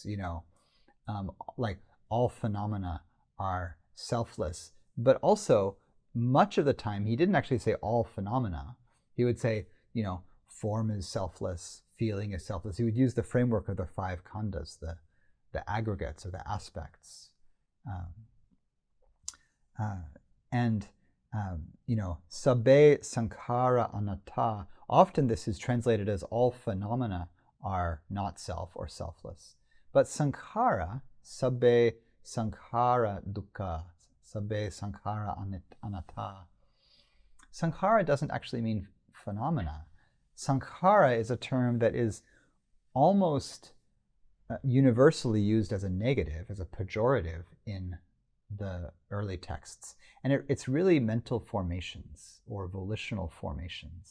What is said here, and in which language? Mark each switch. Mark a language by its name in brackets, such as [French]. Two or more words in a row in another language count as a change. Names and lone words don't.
[English] Like all phenomena are selfless, but also much of the time he didn't actually say all phenomena. He would say, form is selfless, feeling is selfless. He would use the framework of the five khandhas, the aggregates or the aspects. [Pali] Sabbe sankhara anatta. [English] Often this is translated as all phenomena are not self or selfless. [Pali] But sankhara, sabbe sankhara dukkha, sabbe sankhara anatta. [English] Sankhara doesn't actually mean phenomena. Sankhara is a term that is almost universally used as a negative, as a pejorative in the early texts. And it's really mental formations or volitional formations.